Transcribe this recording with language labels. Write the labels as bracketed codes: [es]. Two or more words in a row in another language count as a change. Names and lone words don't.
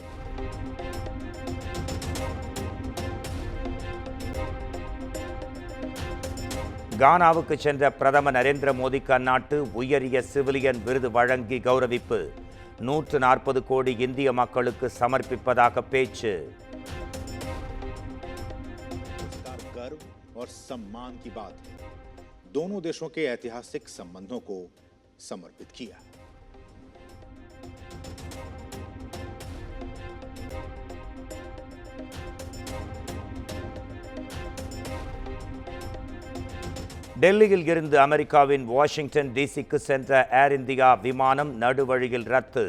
[ta] கானாவுக்கு சென்ற பிரதமர் நரேந்திர மோடிக்கு அந்நாட்டு உயரிய சிவிலியன் விருது வழங்கி கௌரவிப்பு. 140 கோடி இந்திய மக்களுக்கு சமர்ப்பிப்பதாக பேச்சு. [hi] गर्व और सम्मान की बात है। दोनों देशों के ऐतिहासिक संबंधों को समर्पित किया। [ta] டெல்லியில் இருந்து அமெரிக்காவின் வாஷிங்டன் டிசிக்கு சென்ற ஏர் இந்தியா விமானம் நடுவழியில் ரத்து.